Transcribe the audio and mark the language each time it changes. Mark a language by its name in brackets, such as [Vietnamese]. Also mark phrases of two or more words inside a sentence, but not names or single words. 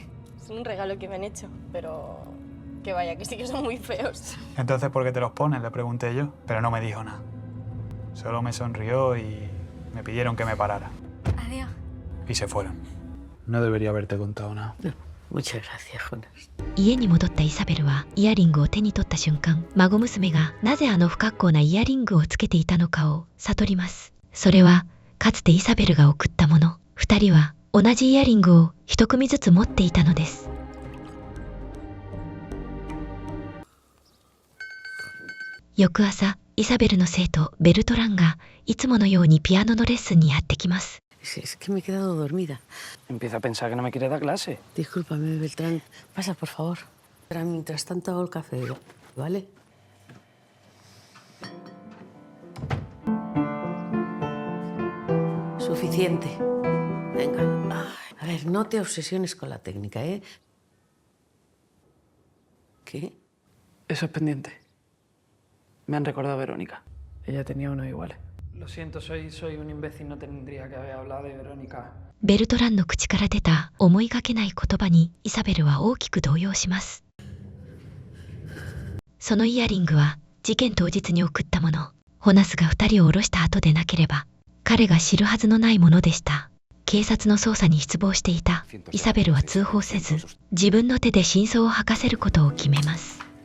[Spanish] Es un regalo que me han hecho, pero... que vaya, que sí que son muy feos. Entonces, ¿por qué te los pones? Le pregunté yo, pero no me dijo nada. Solo me sonrió y me pidieron que me parara. Adiós. Y se fueron. No debería haberte contado nada. Muchas gracias, Jonas. [Japanese] 家に戻ったイサベルはイヤリングを手に取った瞬間、孫娘がなぜあの不格好なイヤリングをつけていたのかを悟ります。それはかつてイサベルが贈ったもの。二人は同じイヤリングを一組ずつ持っていたのです。翌朝、イサベルの生徒ベルトランがいつものようにピアノのレッスンにやってきます。 [Spanish] Es que me he quedado dormida. Empieza a pensar que no me quiere dar clase. Discúlpame, Beltrán. Pasa, por favor. Mientras tanto hago el café, ¿vale? Suficiente. Venga. Ay, a ver, no te obsesiones con la técnica, ¿eh? ¿Qué? Eso es pendiente. Me han recordado a Verónica. Ella tenía unos iguales. Lo siento, soy un imbécil, no tendría que haber hablado de Verónica. [Japanese] ベルトランの口から出た思いがけない言葉にイサベルは大きく動揺します。そのイヤリングは事件当日に送ったもの。ホナスが2人を降ろした後でなければ彼が知るはずのないものでした。警察の捜査に失望していたイサベルは通報せず、自分の手で真相を吐かせることを決めます。